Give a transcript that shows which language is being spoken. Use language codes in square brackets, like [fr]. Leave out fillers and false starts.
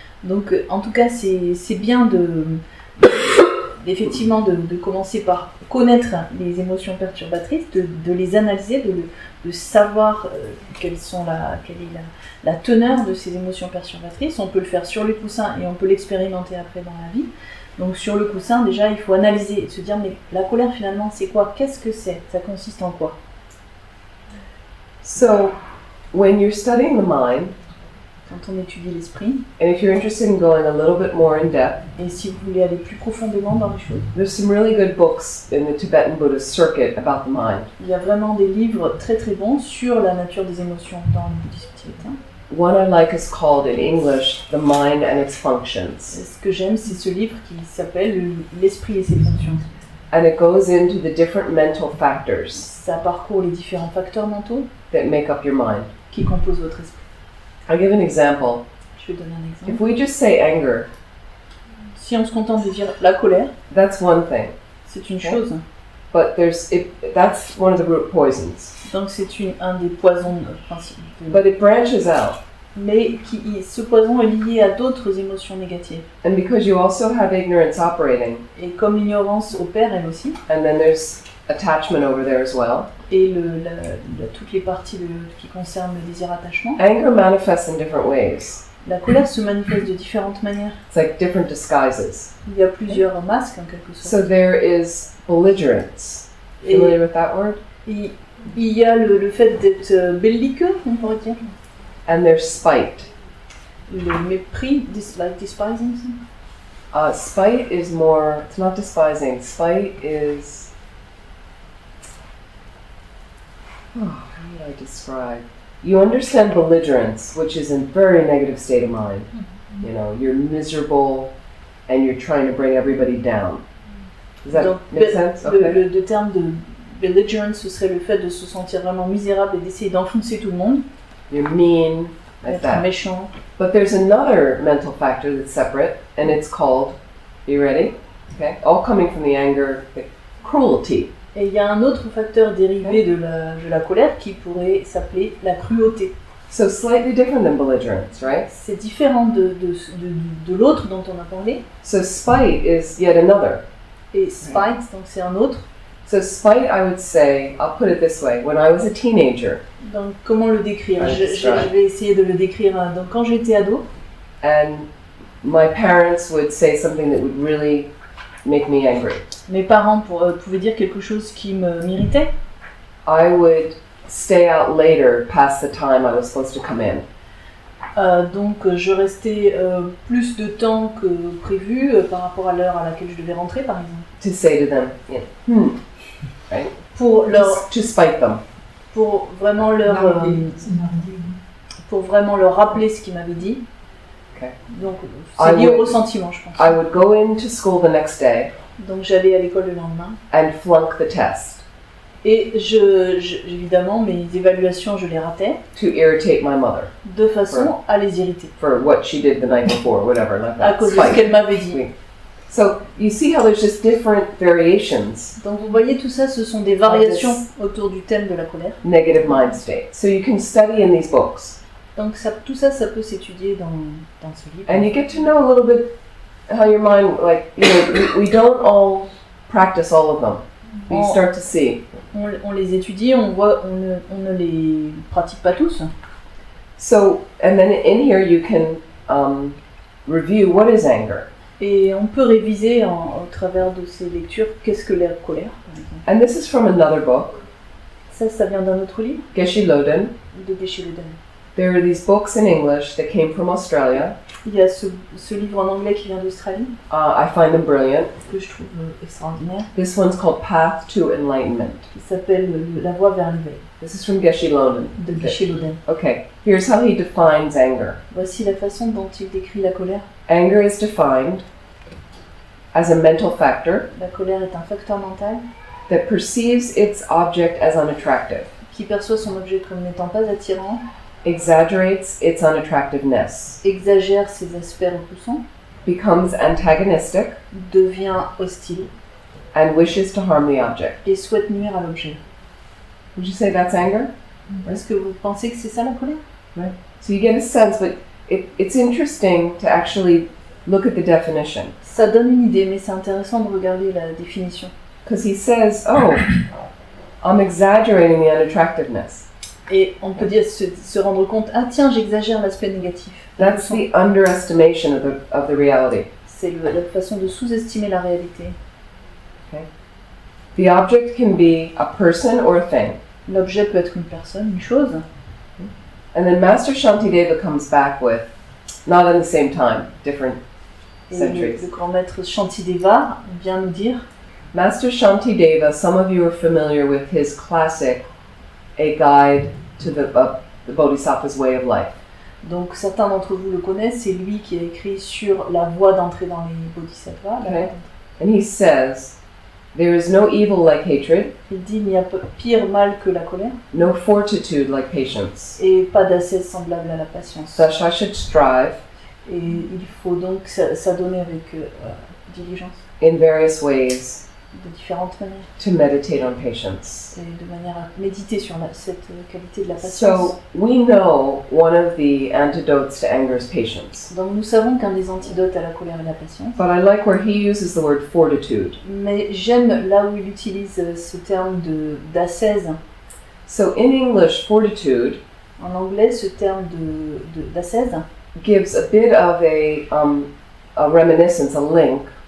[fr] Donc en tout cas c'est bien effectivement de commencer par connaître les émotions perturbatrices, de les analyser, de savoir quelle est la teneur de ces émotions perturbatrices. On peut le faire sur le coussin et on peut l'expérimenter après dans la vie. Donc sur le coussin, déjà, il faut analyser et se dire, mais la colère finalement, c'est quoi? Qu'est-ce que c'est? Ça consiste en quoi? [en] So, when you're studying the mind, [fr] quand on étudie l'esprit, [en] and if you're interested in going a little bit more in depth, [fr] et si vous voulez aller plus profondément dans les choses, [en] there's some really good books in the Tibetan Buddhist circuit about the mind. [fr] Il y a vraiment des livres très très bons sur la nature des émotions dans le bouddhisme tibétain. [en] One I like is called in English The Mind and Its Functions. [fr] Ce que j'aime, c'est ce livre qui s'appelle L'esprit et ses fonctions. [en] And it goes into the different mental factors [fr] Ça parcourt les différents facteurs mentaux [en] that make up your mind. [fr] qui composent votre esprit. [en] I'll give an example. [fr] Je vais donner un exemple. [en] If we just say anger, [fr] Si on se contente de dire la colère, [en] that's one thing. [fr] c'est une chose. [en] But that's one of the root poisons. [fr] Donc c'est un des poisons principaux. [en] But it branches out. [fr] Mais ce poison est lié à d'autres émotions négatives. [en] And because you also have ignorance operating, [fr] Et comme l'ignorance opère elle aussi, [en] and then there's attachment over there as well, [fr] et toutes les parties qui concernent le désir-attachement, [en] anger manifests in different ways. [fr] la colère se manifeste de différentes manières. [en] It's like different disguises. [fr] Il y a plusieurs masques en quelque sorte. [en] So there is belligerence. Familiar with that word? [fr] Il y a le fait d'être belliqueux, on pourrait dire. [en] And there's spite. [fr] Le mépris, [en] despising. Spite is more, it's not despising. Spite is, how would I describe? You understand belligerence, which is a very negative state of mind. You know, you're miserable and you're trying to bring everybody down. Does that [fr] Donc, [en] make sense? Okay. [fr] le terme de belligerence, ce serait le fait de se sentir vraiment misérable et d'essayer d'enfoncer tout le monde, [en] You're mean, like [fr] être [en] that. [fr] méchant. [en] But there's another mental factor that's separate, and it's called, are you ready? Okay, all coming from the anger, cruelty. [fr] Et il y a un autre facteur dérivé de la colère qui pourrait s'appeler la cruauté. [en] So slightly different than belligerence, right? [fr] C'est différent de l'autre dont on a parlé. [en] So spite is yet another. [fr] Et spite, donc c'est un autre. [en] So spite, I would say, I'll put it this way, when I was a teenager, [fr] Donc comment le décrire? Ouais, Je vais essayer de le décrire. Donc quand j'étais ado, [en] and my parents would say something that would really make me angry, [fr] mes parents pouvaient dire quelque chose qui m'irritait. [en] I would stay out later past the time I was supposed to come in. [fr] Donc je restais plus de temps que prévu par rapport à l'heure à laquelle je devais rentrer, par exemple. [en] To say to them, yeah, right? [fr] Pour [en] To spite them. [fr] pour vraiment leur C'est une idée. pour vraiment leur rappeler ce qu'ils m'avaient dit. [en] Okay. [fr] Donc c'est lié [en] I [fr] au [en] would- [fr] ressentiment, je pense. [en] I would go into school the next day [fr] Donc j'allais à l'école le lendemain [en] and flunk the test [fr] et évidemment mes évaluations je les ratais [en] to irritate my mother [fr] de façon à les irriter [en] for what she did the night before, whatever, like [fr] à [en] that. [fr] cause de ce [en] Spite. [fr] qu'elle m'avait dit. Oui. [en] So you see how there's just different variations, [fr] Donc vous voyez tout ça, ce sont des variations autour du thème de la colère. [en] negative mind state. So you can study in these books [fr] Donc tout ça, ça peut s'étudier dans ce livre. [en] and you get to know a little bit how your mind, like, you know, we don't all practice all of them. You Oh. start to see. [fr] On les étudie, on voit, on ne les pratique pas tous. [en] So, and then in here you can review what is anger. [fr] Et on peut réviser au travers de ces lectures qu'est-ce que la colère, par exemple. [en] And this is from another book, [fr] Ça vient d'un autre livre [en] Geshe Loden. [fr] de Geshe Loden. [en] There are these books in English that came from Australia. [fr] Il y a ce livre en anglais qui vient d'Australie, [en] I find them brilliant. [fr] que je trouve extraordinaire, [en] This one's called Path to Enlightenment. [fr] qui s'appelle La voie vers l'éveil, [en] This is from Geshe Loden. [fr] de Geshe Loden. [en] Okay, here's how he defines anger. [fr] Voici la façon dont il décrit la colère. [en] Anger is defined as a mental factor [fr] La colère est un facteur mental [en] that perceives its object as unattractive, [fr] qui perçoit son objet comme n'étant pas attirant, [en] exaggerates its unattractiveness, [fr] exagère ses aspects repoussants, [en] becomes antagonistic, [fr] devient hostile [en] and wishes to harm the object. [fr] et souhaite nuire à l'objet. [en] Would you say that's anger? [fr] Est-ce que vous pensez que c'est ça la colère? [en] So you get a sense, but it's interesting to actually look at the definition. [fr] Ça donne une idée, mais c'est intéressant de regarder la définition. [en] Because he says, oh, I'm exaggerating the unattractiveness. [fr] Et on peut dire se rendre compte, ah tiens, j'exagère l'aspect négatif. [en] That's the underestimation of the reality. [fr] C'est la façon de sous-estimer la réalité. [en] The object can be a person or a thing. [fr] L'objet peut être une personne, une chose. [en] And then Master Shantideva comes back with, not in the same time, different [fr] Et [en] centuries. [fr] le grand maître Shantideva vient nous dire, [en] Master Shantideva, some of you are familiar with his classic, A Guide to the Bodhisattva's Way of Life. [fr] donc certains d'entre vous le connaissent, c'est lui qui a écrit sur la voie d'entrée dans les bodhisattvas. [en] Okay. And he says, there is no evil like hatred, [fr] Il dit, il n'y a pas pire mal que la colère, [en] no fortitude like patience. [fr] et pas d'ascèse semblable à la patience. [en] Thus I should strive [fr] Et il faut donc s'adonner avec diligence, [en] in various ways [fr] de différentes manières, [en] to meditate on patience. [fr] et de manière à méditer sur cette qualité de la patience. [en] So we know one of the antidotes to anger is patience. [fr] Donc nous savons qu'un des antidotes à la colère est la patience. [en] But I like where he uses the word fortitude. [fr] Mais j'aime là où il utilise ce terme d'ascèse. [en] So in English, fortitude [fr] En anglais, ce terme d'ascèse, [en] gives a bit of a reminiscence, a link